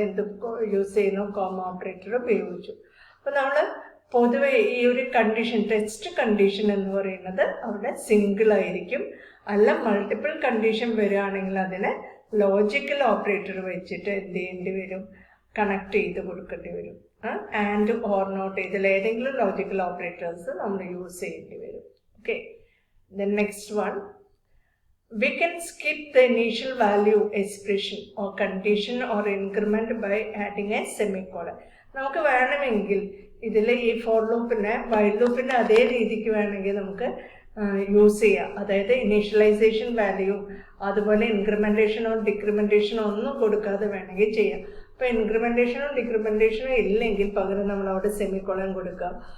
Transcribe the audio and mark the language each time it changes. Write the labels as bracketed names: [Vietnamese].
[Malayalam] എന്ത് യൂസ് ചെയ്യുന്നു? Comma operator ഉപയോഗിച്ചു. അപ്പൊ നമ്മൾ പൊതുവെ ഈ ഒരു കണ്ടീഷൻ, ടെസ്റ്റ് കണ്ടീഷൻ എന്ന് പറയുന്നത് അവിടെ സിംഗിൾ ആയിരിക്കും. അല്ല മൾട്ടിപ്പിൾ കണ്ടീഷൻ വരികയാണെങ്കിൽ അതിനെ ലോജിക്കൽ ഓപ്പറേറ്റർ വെച്ചിട്ട് എന്ത് ചെയ്യേണ്ടി വരും? കണക്ട് ചെയ്ത് കൊടുക്കേണ്ടി വരും. ആൻഡ് ഓർ നോട്ട് ഇതിലേതെങ്കിലും ലോജിക്കൽ ഓപ്പറേറ്റേഴ്സ് നമ്മൾ യൂസ് ചെയ്യേണ്ടി വരും. Okay, [English] Then next one, we can skip the initial value expression or condition or increment by adding a semicolon. [Malayalam] നമുക്ക് വേണമെങ്കിൽ ഇതിൽ ഈ ഫോർ ലൂപ്പിനെ വൈൽ ലൂപ്പിനെ അതേ രീതിക്ക് വേണമെങ്കിൽ നമുക്ക് യൂസ് ചെയ്യാം. അതായത് ഇനീഷ്യലൈസേഷൻ വാല്യൂ അതുപോലെ ഇൻക്രിമെന്റേഷനോ ഡിക്രിമെന്റേഷനോ ഒന്നും കൊടുക്കാതെ വേണമെങ്കിൽ ചെയ്യാം. അപ്പൊ ഇൻക്രിമെന്റേഷനോ ഡിക്രിമെന്റേഷനോ ഇല്ലെങ്കിൽ പകരം നമ്മൾ അവിടെ സെമിക്കോളൻ കൊടുക്കാം.